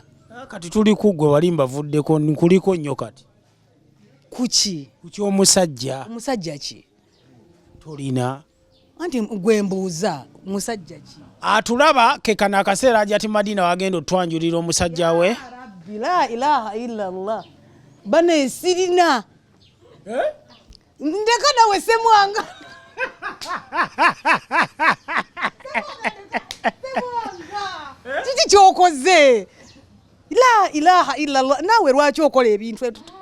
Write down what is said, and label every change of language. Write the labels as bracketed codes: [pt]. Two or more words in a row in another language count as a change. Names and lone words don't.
[lg] Kati tuli kuggwe wali mbavuddeko nkuliko nnyo kati. Kuki? Ku ky'omusajja. Omusajja ki? Tolina. Anti gwe mbuuza musajja ki? Atulaba ke kana akaseera Hajjati Madina wagenda otwanjulira omusajja we. [ar] ربي لا إله إلا الله. [lg] Bane sirina. Ndeka nawe Ssemwanga. Kiki kyokoze? [ar] لا إله إلا الله. [lg] Nawe lwaki okola ebintu etu?